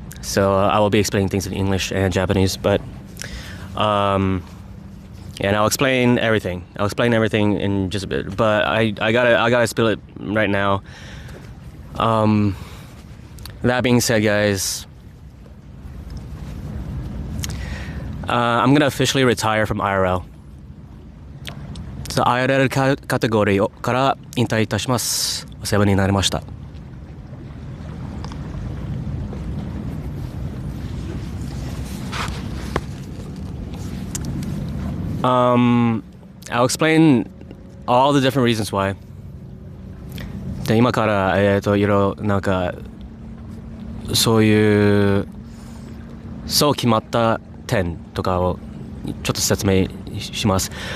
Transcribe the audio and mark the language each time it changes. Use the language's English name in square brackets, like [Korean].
[English] So I will be explaining things in English and Japanese, but and I'll explain everything. I'll explain everything in just a bit, but I gotta spill it right now. That being said, guys, I'm gonna officially retire from IRL. [Japanese] IRL カテゴリーから引退いたします。お世話になりました。 [English] I'll explain all the different reasons why. [Japanese] で今からいろいろなんかそういうそう決まった点とかをちょっと説明します。